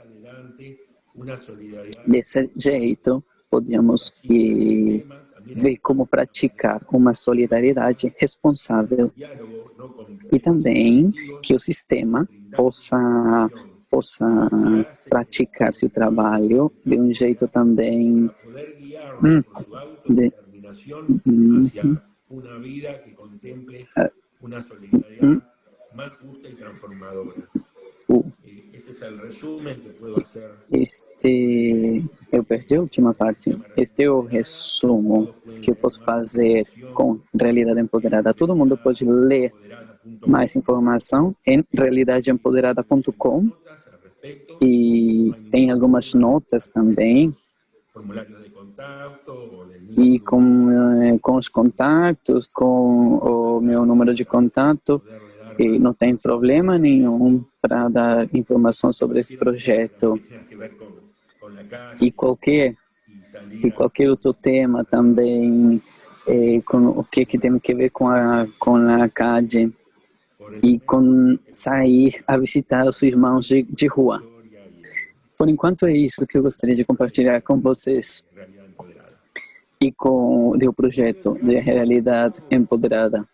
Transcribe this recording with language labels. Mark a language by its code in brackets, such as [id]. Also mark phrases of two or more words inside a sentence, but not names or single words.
[pt] Desse jeito, podemos ver como praticar uma solidariedade responsável [es] diálogo, no con [pt] e também que o sistema possa praticar seu trabalho de um jeito também [es] poder guiarnos por su autodeterminación hacia una vida que contemple una solidaridad más justa y transformadora. Ese es el resumen que puedo hacer. [pt] Eu perdi a última parte. Este é o resumo que eu posso fazer com Realidade Empoderada. Todo mundo pode ler mais informação em realidadeempoderada.com e tem algumas notas também [es] Formularios de contacto o del [pt] e com os contatos, com o meu número de contato. E não tem problema nenhum para dar informação sobre esse projeto. [es] que ver con la calle [pt] E qualquer [es] y salir [pt] outro tema também, com o que tem que ver com a CAD e com sair a visitar os irmãos de rua. Por enquanto é isso que eu gostaria de compartilhar com vocês e com o projeto de Realidade Empoderada.